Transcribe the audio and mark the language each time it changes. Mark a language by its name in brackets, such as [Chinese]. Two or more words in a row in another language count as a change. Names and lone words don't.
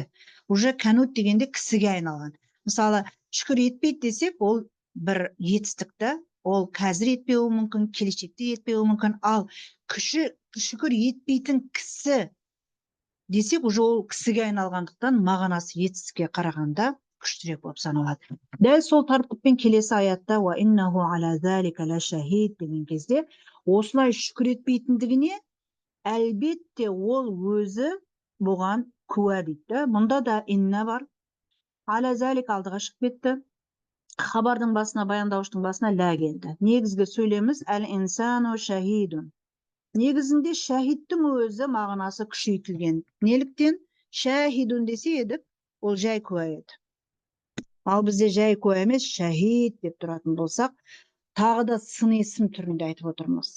[Kazakh] Уже кәнут дегенде кісіге айналған. Мысалы, шүкір етпейді десек, ол бір етістікті, ол қазір етпеуі мүмкін, келешекте етпеуі мүмкін. Ал шүкір етпейтін кісі десек, уже ол кісіге айналғандықтан мағынасы етістікке қарағанда күштірек болып саналады. Дәл сол тәртіппен келесі аятта [Arabic] وإنه على ذلك لشهيد [Kazakh] деген кезде осылай шүкір етпейтіндігіне әлбетте ол өзі бұған куә дейді. Мұнда да инна бар. [Arabic] على ذلك [Kazakh] алдыға шығып кетті. Хабардың басына, баяндауыштың басына лә келді. Негізгі сөйлеміз [Arabic] الإنسان شهيد. [Kazakh] Негізінде шахидтің өзі мағынасы күшейтілген. Неліктен? Шахидун десе едік, ол жай куә еді. Ал бізде жай куә емес, шахид деп тұратын болсақ, тағы да сын есім түрінде айтып отырмыз.